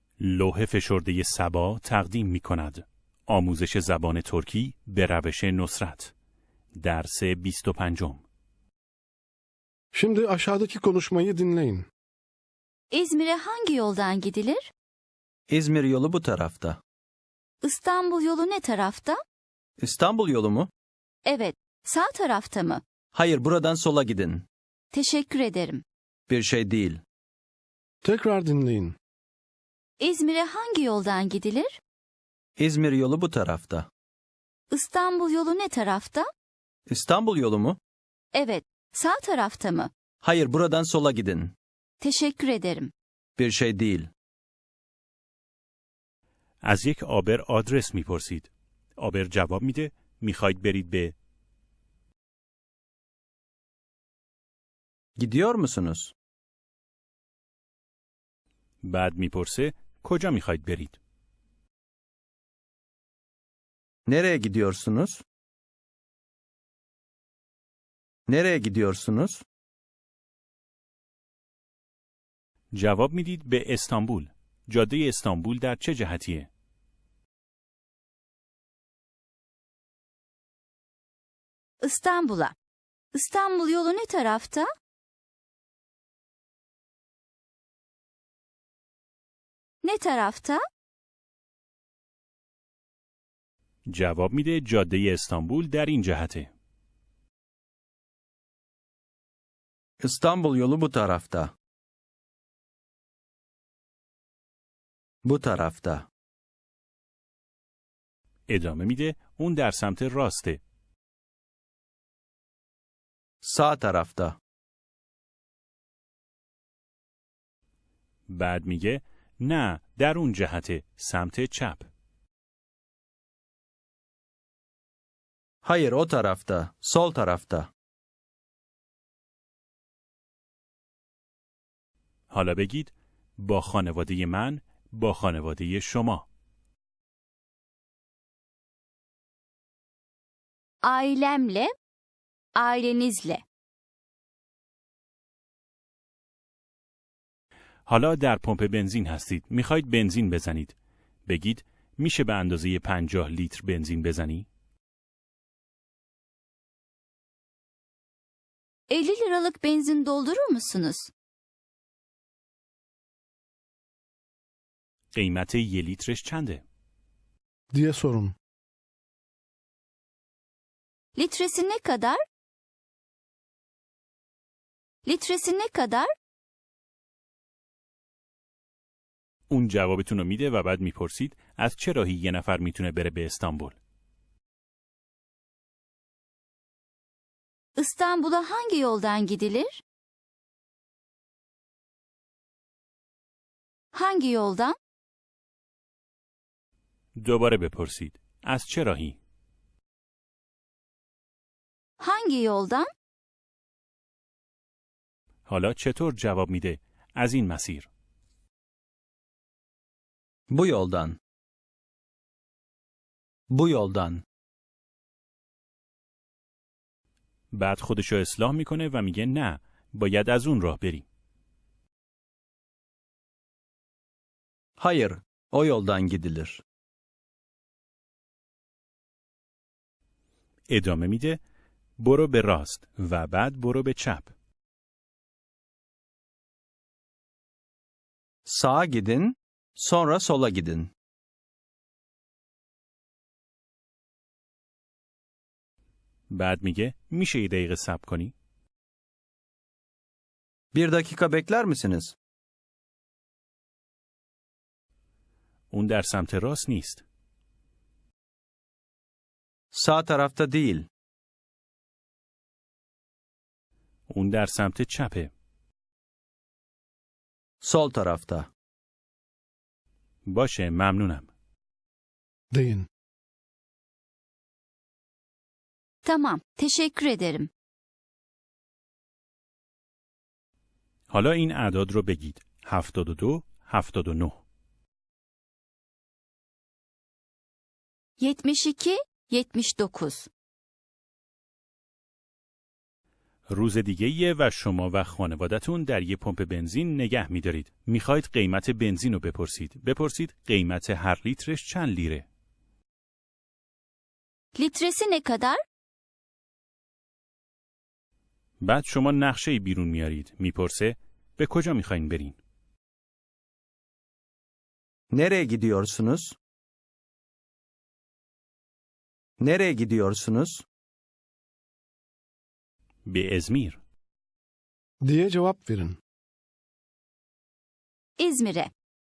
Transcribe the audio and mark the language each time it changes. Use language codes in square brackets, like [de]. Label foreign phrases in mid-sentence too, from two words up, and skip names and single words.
[fa] لوح فشرده سبا تقدیم می kند. آموزش زبان ترکی به روش نصرت. [tr] Ders 25. Şimdi aşağıdaki konuşmayı dinleyin. İzmir'e hangi yoldan gidilir? İzmir yolu bu tarafta. İstanbul yolu ne tarafta? İstanbul yolu mu? Evet, sağ tarafta mı? Hayır, buradan sola gidin. Teşekkür ederim. Bir şey değil. Tekrar dinleyin. İzmir'e hangi yoldan gidilir? İzmir yolu bu tarafta. İstanbul yolu ne tarafta? İstanbul yolu mu? Evet, sağ tarafta mı? Hayır, buradan sola gidin. Teşekkür ederim. Bir şey değil. [fa] از یک آبر آدرس میپرسید. آبر جواب میده میخواید برید به. [tr] Gidiyor musunuz? [fa] بعد میپرسه کجا میخواید برید؟ [tr] Nereye gidiyorsunuz? Nereye gidiyorsunuz? [fa] جواب میدید به استانبول. جاده استانبول در چه جهتیه؟ [tr] İstanbul'a. İstanbul yolu ne tarafta? Ne tarafta? [fa] جواب میده جاده استانبول در این جهته. [tr] İstanbul yolu bu tarafta. Bu tarafta. [fa] ادامه میده اون در سمت راسته. [tr] Sağ tarafta. [fa] بعد میگه نه در اون جهته، سمت چپ. [tr] Hayır, o tarafta. Sol tarafta. [fa] حالا بگید با خانواده من، با خانواده شما. [tr] Ailemle, ailenizle. [fa] حالا در پمپ بنزین هستید. میخواید بنزین بزنید. بگید میشه به اندازه 50 لیتر بنزین بزنی؟ [tr] 50 liralık benzin doldurur musunuz? [fa] قیمت 1 لیترش چنده؟ [tr] diye sorun. Litresi ne kadar? Litresi ne kadar? [fa] اون جوابتون رو میده و بعد میپرسید از چه راهی یه نفر میتونه بره به استانبول؟ [tr] İstanbul'a hangi yoldan gidilir? Hangi yoldan? [fa] دوباره بپرسید از چه راهی؟ [tr] Hangi yoldan? [fa] حالا چطور جواب میده؟ از این مسیر. [tr] Bu yoldan. Bu yoldan. [fa] بعد خودشو اصلاح میکنه و میگه نه باید از اون راه بری. [tr] Hayır, o yoldan gidilir. [fa] ادامه میده برو به راست و بعد برو به چپ. [tr] Sağa gidin, sonra sola gidin. [fa] بعد میگه میشه یه دقیقه صبر کنی؟ [tr] 1 dakika bekler misiniz? [fa] اون در سمت راست نیست. [tr] Sağ tarafta değil. [fa] اون در سمت چپه. [tr] Sol tarafta. [fa] باشه ممنونم. [tr] Deyin. Tamam, teşekkür ederim. [fa] حالا این اعداد رو بگید. [tr] 72 79 72 79 [fa] روز دیگه‌ایه و شما و خانوادتون در یه پمپ بنزین نگه می‌دارید. می‌خواید قیمت بنزین رو بپرسید. بپرسید قیمت هر لیترش چند لیره؟ [tr] Litresi ne kadar? [fa] بعد شما نقشه‌ای بیرون میارید. میپرسه به کجا می‌خواین برین؟ [tr] Nereye gidiyorsunuz? Nereye gidiyorsunuz? [fa] به ازمیر. [tr] diye cevap verin. İzmir'e.